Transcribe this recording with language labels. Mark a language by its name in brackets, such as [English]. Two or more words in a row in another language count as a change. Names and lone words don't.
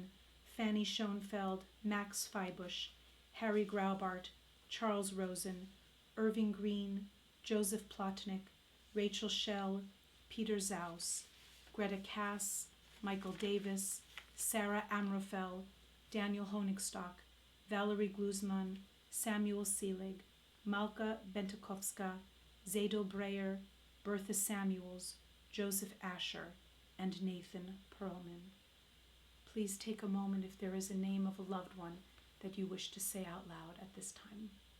[English] Fanny Schoenfeld, Max Feibusch, Harry Graubart, Charles Rosen, Irving Green, Joseph Plotnick, Rachel Schell, Peter Zaus, Greta Cass, Michael Davis, Sarah Amrofel, Daniel Honigstock, Valerie Gluzman, Samuel Seelig, Malka Bentakovska, Zadel Breyer, Bertha Samuels, Joseph Asher, and Nathan Perlman. Please take a moment if there is a name of a loved one that you wish to say out loud at this time.